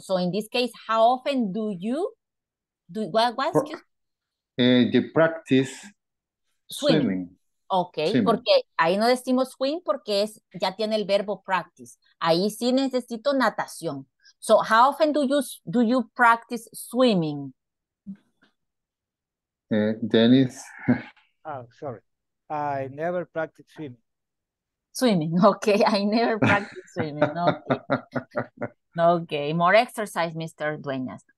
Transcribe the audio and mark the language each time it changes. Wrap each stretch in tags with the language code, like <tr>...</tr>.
<en>So, in this case, how often do you, excuse? The practice swimming. Ok, Swimming.</en> <es>porque ahí no decimos swim porque ya tiene el verbo practice. Ahí sí necesito natación.</es> <en>So, how often do you practice swimming? Dennis. Oh, sorry. I never practice swimming. Swimming, okay. I never practice swimming. Okay. Okay, more exercise, Mr. Dueñas.</en>